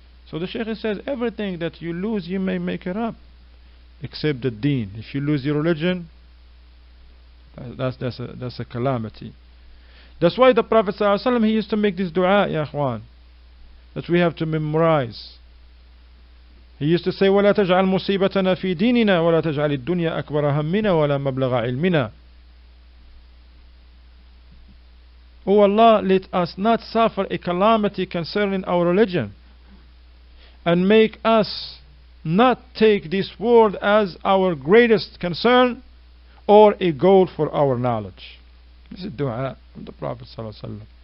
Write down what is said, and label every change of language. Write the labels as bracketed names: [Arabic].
[English] So the Shaykh says everything that you lose, you may make it up, except the deen. If you lose your religion, that's a calamity. That's why the Prophet ﷺ, he used to make this dua, ya akhwan, that we have to memorize. He used to say, [Arabic] وَلَا تَجْعَلْ مُصِيبَتَنَا فِي دِينِنَا وَلَا تَجْعَلِ الدُّنْيَا أَكْبَرَ هَمِّنَا وَلَا مَبْلَغَ عِلْمِنَا. [English] O Allah, let us not suffer a calamity concerning our religion, and make us not take this world as our greatest concern or a goal for our knowledge. This is dua from the Prophet ﷺ.